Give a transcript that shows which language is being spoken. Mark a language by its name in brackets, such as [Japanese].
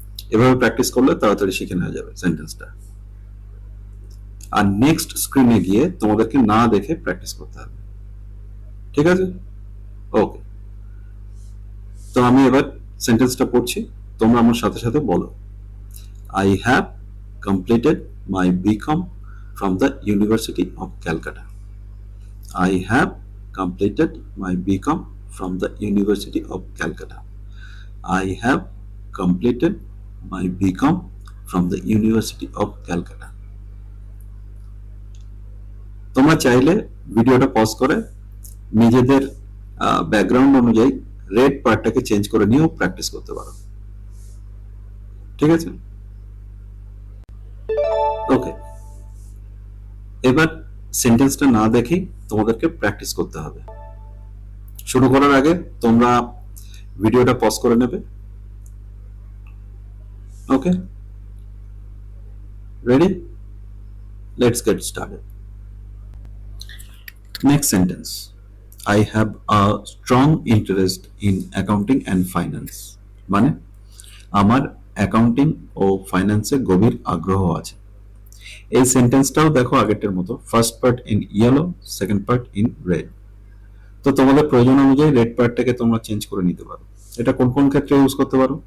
[Bangla] এভাবে প্র্যাকটিস করলে তাড়াতাড়ি শিখে নেওয়া যাবে সেন্টেন্সটা। আর নেক্সট স্ক্রিনে গিয়ে তোমাদেরকে না দেখে প্র্যাকটিস করতে হবে। ঠিক আছে, ওকে। তো আমি এবার সেন্টেন্সটা পড়ছি, তোমরা আমার সাথে সাথে বলো। [English] I have completed my BCom from the University of Calcutta. I have completed my BCom from the University of Calcutta. I have completed my BCom from the University of Calcutta. [Bangla] তোমরা চাইলে ভিডিওটা পজ করে নিজেদের ব্যাকগ্রাউন্ড অনুযায়ী red পার্টটাকে change করে নিয়েও practice করতে পারো। ঠিক আছে, ওকে। এবার সেন্টেন্সটা না দেখেই তোমাদেরকে প্র্যাকটিস করতে হবে। শুরু করার আগে তোমরা ভিডিওটা পজ করে নেবে। ওকে, [English] ready? Let's get started. Next sentence. I have a strong interest in accounting and finance. [Bangla] মানে আমার অ্যাকাউন্টিং ও ফাইন্যান্সে গভীর আগ্রহ আছে। এই সেন্টেন্সটাও দেখো আগেরটার মতো, [English] First part in yellow, second part in red. [Bangla] তো তোমাদের প্রয়োজন অনুযায়ী রেড পার্টটাকে তোমরা চেঞ্জ করে নিতে পারো। এটা কোন কোন ক্ষেত্রে ইউজ করতে পারো?